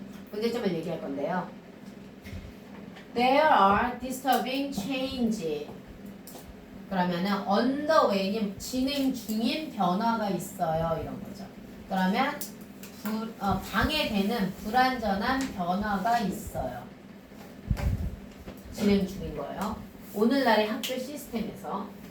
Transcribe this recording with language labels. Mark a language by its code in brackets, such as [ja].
[ko] 문제점을 얘기할 건데요. [en] There are disturbing change. [ko] 그러면은 [en] on the way [ko] 진행 중인 변화가 있어요. 이런 거죠. 그러면 방해되는 불완전한 변화가 있어요. 진행 중인 거예요. 오늘날의 학교 시스템에서.